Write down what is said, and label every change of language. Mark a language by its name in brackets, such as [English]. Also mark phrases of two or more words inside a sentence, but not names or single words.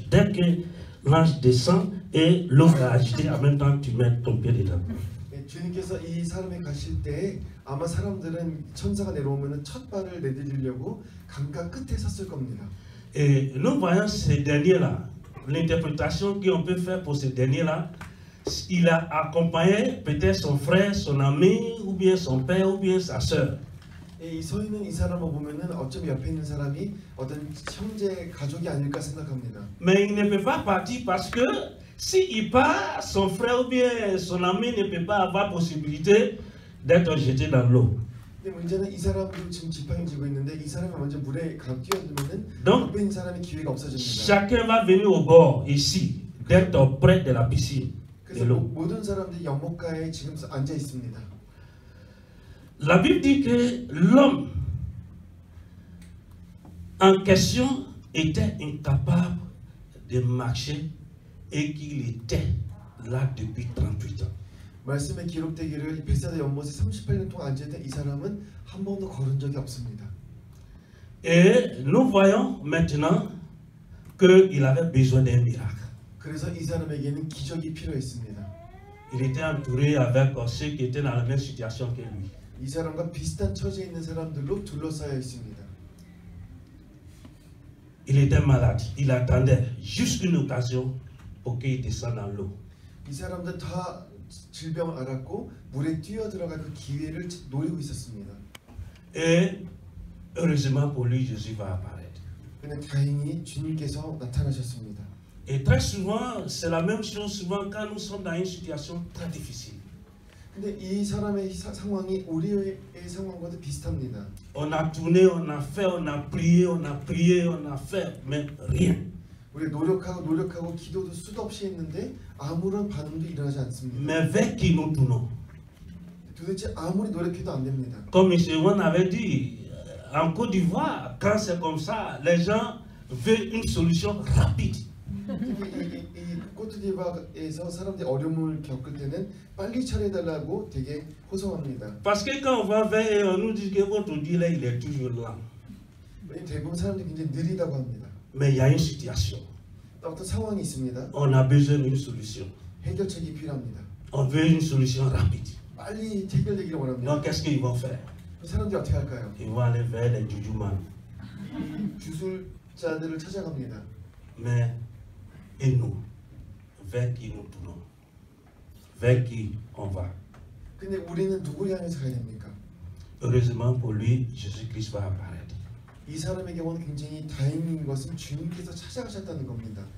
[French] Dès que l'ange descend et l'eau va agiter, en même temps, tu mets ton pied dedans. [Korean] 주님께서 이 사람이 가실 때 아마 사람들은 천사가 내려오면 첫 발을 내디디려고 강가 끝에 섰을 겁니다. [French] Et nous voyons ce dernier-là, l'interprétation qu'on peut faire pour ce dernier-là, il a accompagné peut-être son frère, son ami, ou bien son père, ou bien sa soeur. [Korean] 이 서 있는 이 사람을 보면은 어쩜 옆에 있는 사람이 어떤 형제 가족이 아닐까 생각합니다. [French] Mais il ne peut pas partir parce que s'il part, son frère ou bien son ami ne peut pas avoir possibilité d'être jeté dans l'eau. [Korean] 근데 문제는 이 사람도 지금 지팡이 쥐고 있는데 이 사람이 먼저 물에 뛰어들면은 [French] Donc, [Korean] 옆에 있는 사람이 기회가 없어집니다. [French] chacun va venir au bord ici, d'être près de la piscine. [Korean] 그래서 모든 사람들이 연못가에 지금 앉아 있습니다. [French] La Bible dit que l'homme en question était incapable de marcher et qu'il était là depuis 38 ans. [Korean] 말씀에 기록되기를 베세다 연못에 38년 동안 앉아있던 이 사람은 한 번도 걸은 적이 없습니다. [French] Et nous voyons maintenant qu'il avait besoin d'un miracle. [Korean] 그래서 이 사람에게는 기적이 필요했습니다. [French] Il était entouré avec ceux qui étaient dans la même situation que lui. [Korean] 이 사람과 비슷한 처지에 있는 사람들로 둘러싸여 있습니다. [French] Il était malade. Il attendait juste une occasion pour qu'il descende dans l'eau. [Korean] 이 사람들 다 질병을 앓았고 물에 뛰어들어갈 그 기회를 노리고 있었습니다. [French] Et heureusement pour lui, Jésus va apparaître. [Korean] 그냥 다행히 주님께서 나타나셨습니다. [French] Et très souvent, c'est la même chose souvent quand nous sommes dans une situation très difficile. [Korean] 근데 이 사람의 상황이 우리의 상황과도 비슷합니다. [French] On a tourné, on a fait, on a prié, on a fait, mais rien. [Korean] 우리 노력하고 기도도 수도 없이 했는데 아무런 반응도 일어나지 않습니다. [French] Mais vers qui nous tournons? [Korean] 도대체 아무리 노력해도 안 됩니다. [French] Comme M. Wan avait dit, en Côte d'Ivoire, quand c'est comme ça, les gens veulent une solution rapide. [Korean] 이 코트디부아르에서 사람들이 어려움을 겪을 때는 빨리 처리해달라고 되게 호소합니다. [French] Parce que quand on va vers eux, on nous dit que votre Dieu là, il est toujours lent. [Korean] 대부분 사람들이 굉장히 느리다고 합니다. [French] Mais il y a une situation. [Korean] 어떤 상황이 있습니다. [French] On a besoin d'une solution. [Korean] 해결책이 필요합니다. [French] On veut une solution rapide. [Korean] 빨리 해결되기를 원합니다. [French] Donc qu'est-ce qu'ils vont faire? [Korean] 사람들이 어떻게 할까요? [French] Ils vont aller vers les jujuman. [Korean] 주술자들을 찾아갑니다. [French] Mais et nous, vers qui nous tournons? Vers qui on va? [Korean] 근데 우리는 누구를 향해서 가야 됩니까? [French] Heureusement pour lui, Jésus-Christ va apparaître. [Korean] 이 사람의 경우는 굉장히 다행인 것은 주님께서 찾아가셨다는 겁니다.